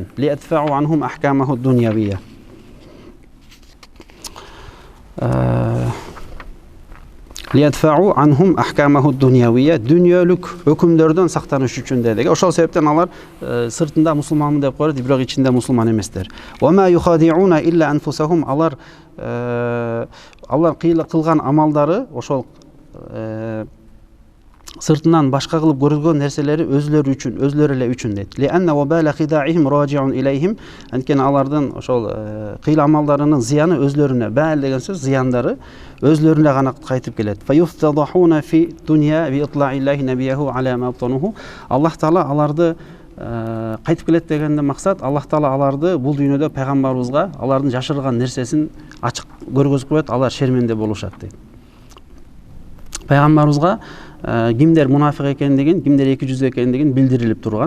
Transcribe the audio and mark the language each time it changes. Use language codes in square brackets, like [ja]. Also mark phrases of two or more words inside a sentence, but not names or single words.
[ar] ليدفعوا عنهم أحكامه الدنيوية. ليدفعوا عنهم أحكامه الدنيوية, [ky] дүйнөлүк өкүмдөрдөн сактаныш үчүн деди. Ошол себептен алар сыртында мусулманмын деп коет, бирок ичинде мусулман эместер. [ar] وما يخادعون إلا أنفسهم, [ky] алар кылган амалдары ошол сыртынан башка кылып көргөн нерселери өзлөрү үчүн, өзлөрү эле үчүн дейт. [ar] لأن وبال خداعهم راجع إليهم, [ky] анткени алардын ошол кыйла амалдарынын зыяны өзлөрүнө, бал деген сөз зыяндары өзлөрүнө гана кайтып келет. [ar] فيفتضحون في الدنيا باطلاع الله نبيه على ما أبطنوه. [ky] Аллах Таала аларды кайтып келет дегенде максат, Аллах Таала аларды бул дүйнөдө пайгамбарыбызга алардын жашырылган нерсесин ачык көргөзүп коет, алар шерменде болушат дейт. Пайгамбарыбызга кимдер мунафик экендигин, кимдер эки жүз экендигин билдирилип турган.